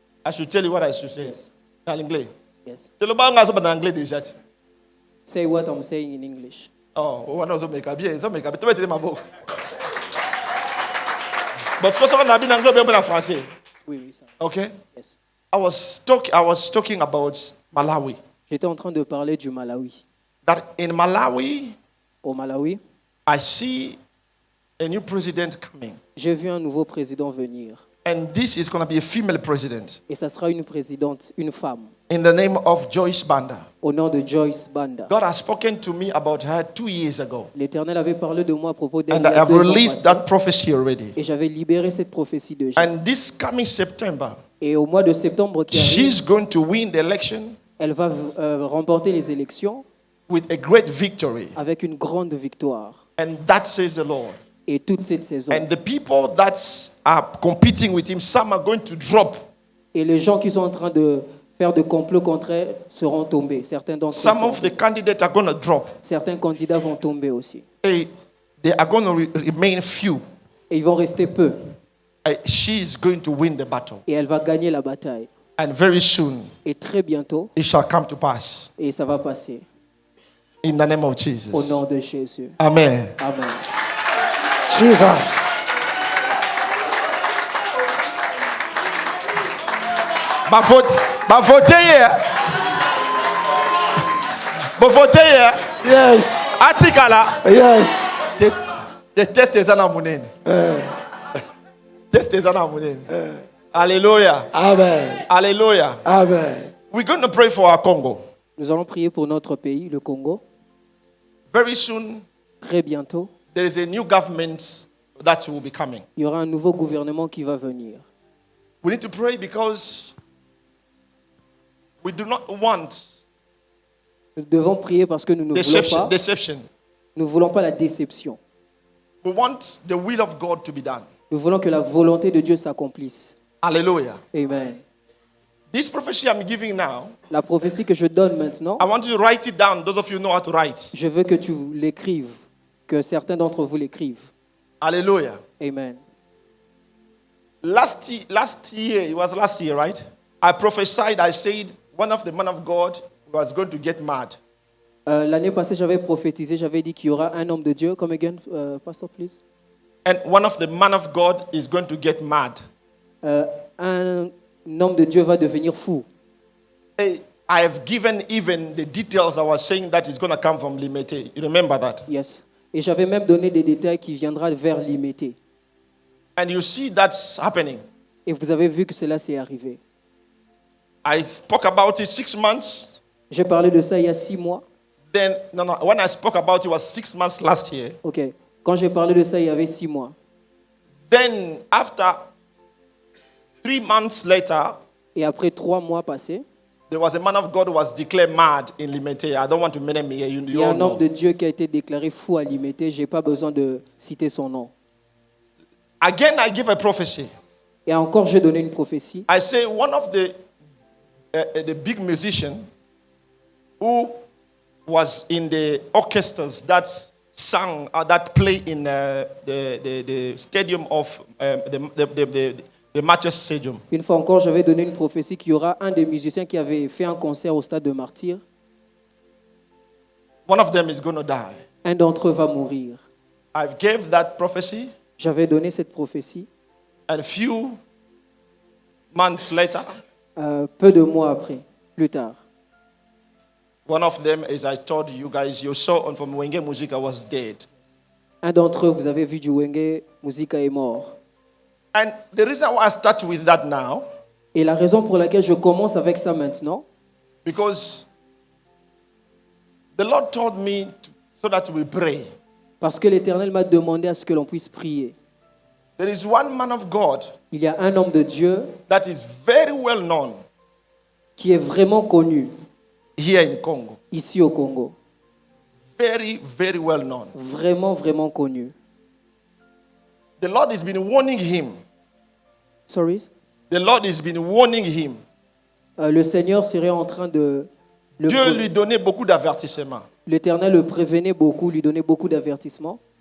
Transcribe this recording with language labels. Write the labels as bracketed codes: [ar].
[en] I should tell you what I should say. Yes. [fr] En anglais. [en] Yes. Te lo ba nga so ba anglais déjà. Say what I'm saying in English. Oh, on a bien, ça me capte. Tu vas te ma boue. Parce que ça on a bien anglais bien en français. [fr] Oui, oui, sir. [en] Okay? Yes. I was talking about Malawi. [fr] J'étais en train de parler du Malawi. [en] That in Malawi, [fr] Au Malawi, [en] I see a new president coming. [fr] j'ai vu un nouveau président venir. [en] And this is going to be a female president. [fr] Et ça sera une présidente, une femme. [en] In the name of Joyce Banda. [fr] Au nom de Joyce Banda. [en] God has spoken to me about her 2 years ago. [fr] L'Éternel avait parlé de moi à propos d'elle. [en] And I have released that prophecy already. [fr] Et j'avais libéré cette prophétie de Dieu. [en] And this coming September, [fr] Et au mois de septembre qui arrive, [en] she's going to win the election [fr] elle va remporter les élections [en] with a great victory. [fr] avec une grande victoire. [en] And that says the Lord. [fr] Et toute cette saison. [en] And the people that are competing with him, some are going to drop. [fr] Et les gens qui sont en train de faire de complots contre elle seront tombés. Certains d'entre eux. [en] Some of the candidates are going to drop. [fr] Certains candidats vont tomber aussi. [en] They are going to remain few. [fr] Et ils vont rester peu. [en] She is going to win the battle. [fr] Et elle va gagner la bataille. [en] And very soon, [fr] Et très bientôt, [en] it shall come to pass. [fr] et ça va passer. [en] In the name of [fr] Au [en] Jesus. [fr] nom de Jésus. [en] Amen. Amen. Jesus. Voter here. Voter here. Yes. Atikala. Yes. The test is an Test is an Hallelujah. Amen. Hallelujah. Amen. We're going to pray for our Congo. [fr] Nous allons prier pour notre pays, le Congo. [en] Very soon, [fr] Très bientôt, [en] there is a new government that will be coming. [fr] il y aura un nouveau gouvernement qui va venir. [en] We need to pray because we do not want [fr] Nous devons prier parce que nous ne voulons pas la déception. [en] We want the will of God to be done. [fr] Nous voulons que la volonté de Dieu s'accomplisse. [en] Hallelujah. Amen. This prophecy I'm giving now, [fr] La prophétie que je donne maintenant, [en] I want you to write it down. Those of you know how to write. [fr] je veux que tu l'écrives, que certains d'entre vous l'écrivent. [en] Hallelujah. Amen. Last year, it was last year, right? I prophesied, I said, one of the men of God was going to get mad. [fr] L'année passée, j'avais prophétisé, j'avais dit qu'il y aura un homme de Dieu. [en] Come again, Pastor, please. And one of the men of God is going to get mad. [fr] Un homme de Dieu va devenir fou. [en] Hey, I have given even the details I was saying that is going to come from Limete. You remember that? Yes. [fr] Et j'avais même donné des détails qui viendra vers Limete. [en] And you see that's happening. [fr] Et vous avez vu que cela s'est arrivé. [en] I spoke about it 6 months. [fr] J'ai parlé de ça il y a 6 mois. [en] Then, when I spoke about it, it was 6 months last year. Ok. [fr] Quand j'ai parlé de ça, il y avait 6 mois. [en] Then, after 3 months later, [fr] et après 3 mois passés, [en] there was a man of God who was declared mad in Limete. I don't want to name him here. [fr] Il y a un homme de Dieu qui a été déclaré fou à Limete. Je n'ai pas besoin de citer son nom. [en] Again, I give a prophecy. [fr] Et encore, je donne une prophétie. [en] I say one of the big musicians who was in the orchestras that sang that play in the stadium of the Manchester Stadium. [fr] Une fois encore, je vais donner une prophétie qu'il y aura un des musiciens qui avait fait un concert au stade de Martyrs. [en] One of them is going to die. [fr] Un d'entre eux va mourir. [en] I gave that prophecy. [fr] J'avais donné cette prophétie. [en] And a few months later, [fr] peu de mois après, plus tard. [en] One of them, as I told you guys, you saw from Wenge Musica was dead. [fr] Un d'entre eux, vous avez vu du Wenge Musica est mort. [en] And the reason why I start with that now, [fr] et la raison pour laquelle je commence avec ça maintenant, [en] because the Lord told me so that we pray. [fr] Parce que l'Éternel m'a demandé à ce que l'on puisse prier. [en] There is one man of God. [fr] Il y a un homme de Dieu [en] that is very well known. [fr] Qui est vraiment connu. [en] Here in Congo. [fr] Ici au Congo. [en] Very, very well known. [fr] Vraiment, vraiment connu. [en] The Lord has been warning him. Sorry? The Lord has been warning him. [fr] Le Seigneur serait en train de Dieu lui donnait beaucoup d'avertissements. L'Éternel le prévenait beaucoup, lui donnait beaucoup d'avertissements.